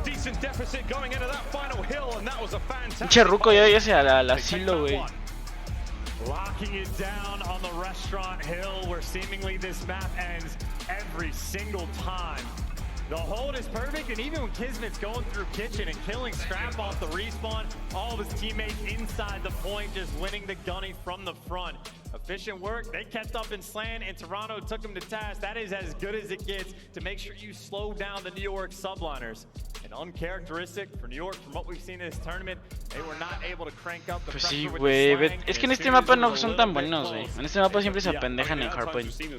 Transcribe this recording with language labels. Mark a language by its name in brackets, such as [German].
[Spanish] Pinche ruco, ya llegué al asilo, güey. [English] Locking it down on the restaurant hill where seemingly this map ends every single time. The hold is perfect, and even when Kismet's going through kitchen and killing Scrap off the respawn, all of his teammates inside the point just winning the gunny from the front. Efficient work. They kept up in slant, and Toronto took them to task. That is as good as it gets to make sure you slow down the New York Subliners. And uncharacteristic for New York from what we've seen in this tournament, they were not able to crank up the pressure with the slang. [Spanish] Es que en este mapa no son tan buenos, güey. En este mapa siempre se apendejan en Hardpoint.